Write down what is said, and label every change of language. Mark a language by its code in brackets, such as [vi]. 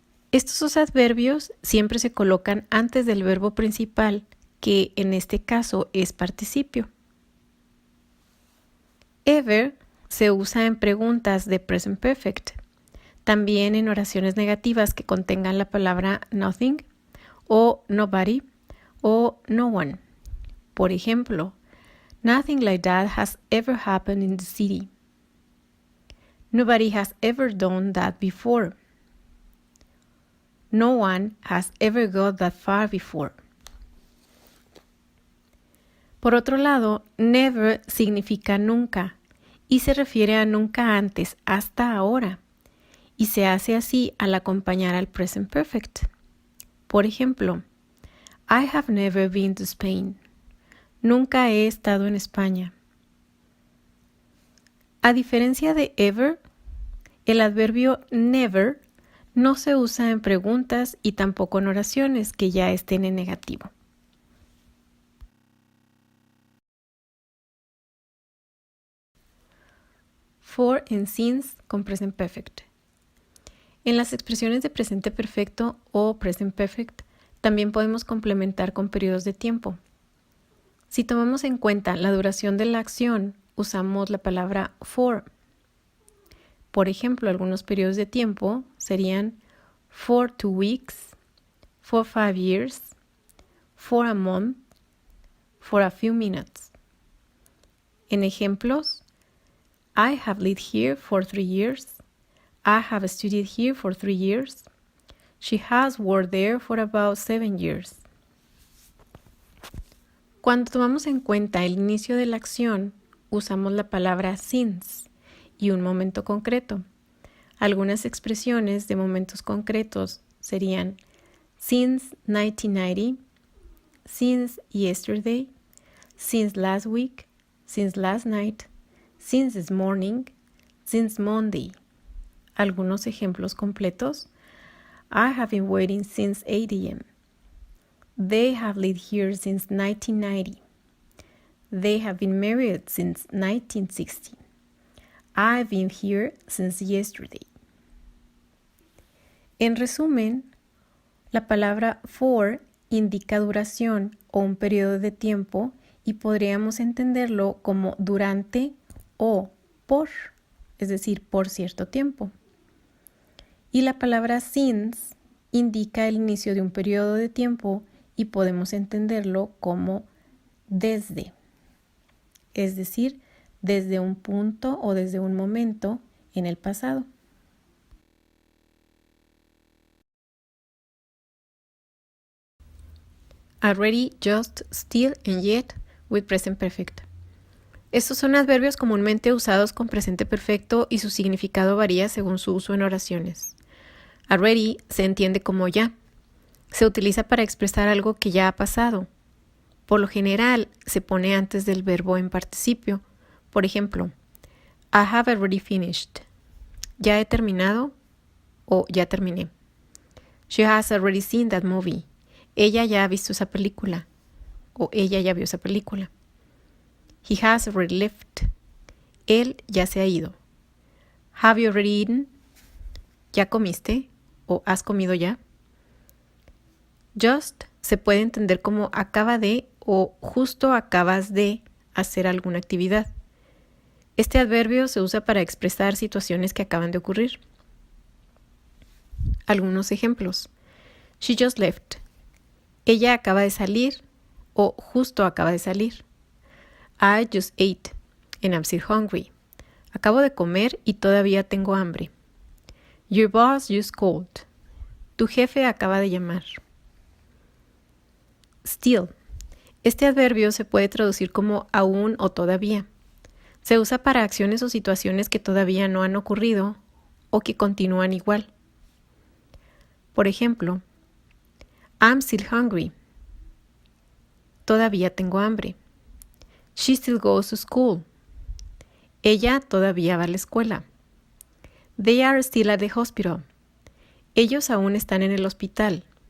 [es] Estos dos adverbios siempre se colocan antes del verbo principal, que en este caso es participio. Ever se usa en preguntas de present perfect, también en oraciones negativas que contengan la palabra nothing o nobody o no one. Por ejemplo, [en] nothing like that has ever happened in the city. Nobody has ever done that before. No one has ever got that far before. [es] Por otro lado, never significa nunca y se refiere a nunca antes, hasta ahora, y se hace así al acompañar al present perfect. Por ejemplo, [en] I have never been to Spain. [es] Nunca he estado en España. A diferencia de ever, el adverbio never no se usa en preguntas y tampoco en oraciones que ya estén en negativo. [en] For and since con present perfect. [es] En las expresiones de presente perfecto o present perfect también podemos complementar con periodos de tiempo. Si tomamos en cuenta la duración de la acción, usamos la palabra for. Por ejemplo, algunos periodos de tiempo serían [en] for 2 weeks, for 5 years, for a month, for a few minutes. [es] En ejemplos, [en] I have lived here for 3 years. I have studied here for 3 years. She has worked there for about 7 years. [es] Cuando tomamos en cuenta el inicio de la acción, usamos la palabra since y un momento concreto. Algunas expresiones de momentos concretos serían [en] since 1990, since yesterday, since last week, since last night, since this morning, since Monday. [es] Algunos ejemplos completos. [en] I have been waiting since 8 a.m. They have lived here since 1990. They have been married since 1960. I've been here since yesterday. [es] En resumen, la palabra for indica duración o un periodo de tiempo y podríamos entenderlo como durante o por, es decir, por cierto tiempo. Y la palabra since indica el inicio de un periodo de tiempo y podemos entenderlo como desde, es decir, desde un punto o desde un momento en el pasado. [en] Already, just, still, and yet with present perfect. [es] Estos son adverbios comúnmente usados con presente perfecto y su significado varía según su uso en oraciones. Already se entiende como ya. Se utiliza para expresar algo que ya ha pasado. Por lo general, se pone antes del verbo en participio. Por ejemplo, [en] I have already finished. [es] Ya he terminado o ya terminé. [en] She has already seen that movie. [es] Ella ya ha visto esa película o ella ya vio esa película. [en] He has already left. [es] Él ya se ha ido. [en] Have you already eaten? [es] ¿Ya comiste? ¿O has comido ya? Just se puede entender como acaba de o justo acabas de hacer alguna actividad. Este adverbio se usa para expresar situaciones que acaban de ocurrir. Algunos ejemplos. [en] She just left. [es] Ella acaba de salir o justo acaba de salir. [en] I just ate and I'm still hungry. [es] Acabo de comer y todavía tengo hambre. [en] Your boss just called. [es] Tu jefe acaba de llamar. Still. Este adverbio se puede traducir como aún o todavía. Se usa para acciones o situaciones que todavía no han ocurrido o que continúan igual. Por ejemplo, [en] I'm still hungry. [es] Todavía tengo hambre. [en] She still goes to school. [es] Ella todavía va a la escuela. [en] They are still at the hospital. [es] Ellos aún están en el hospital.